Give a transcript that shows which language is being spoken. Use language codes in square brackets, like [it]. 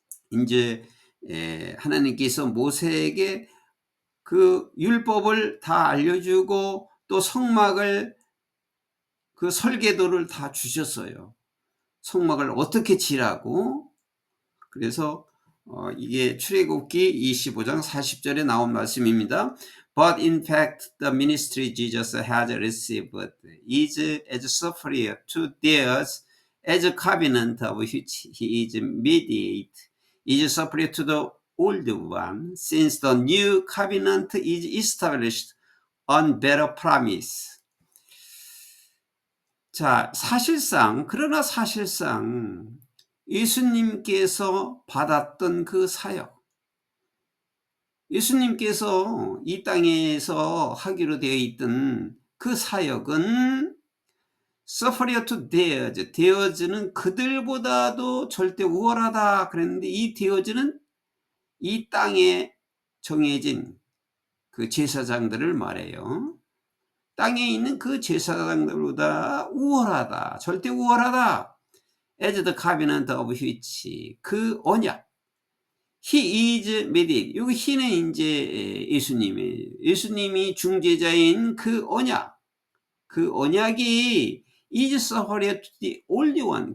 [ko] 이제 하나님께서 모세에게 그 율법을 다 알려주고 또 성막을 그 설계도를 다 주셨어요. 성막을 어떻게 지라고. 그래서 이게 출애굽기 25장 40절에 나온 말씀입니다. [en] But in fact the ministry Jesus has received is as superior to theirs as a covenant of which he is mediator is superior to the old one since the new covenant is established on better promise. [ko] 자, 그러나 사실상 예수님께서 받았던 그 사역, 예수님께서 이 땅에서 하기로 되어 있던 그 사역은 [en] superior to theirs, [ko] theirs는 그들보다도 절대 우월하다 그랬는데 이 theirs는 이 땅에 정해진 그 제사장들을 말해요. 땅에 있는 그 제사장들보다 우월하다, 절대 우월하다. [en] As the covenant of which, [ko] 그 언약. [en] He is mediator. [ko] 여기 he는 이제 예수님이 중재자인 그 언약. 그 언약이 [en] is superior to the old one.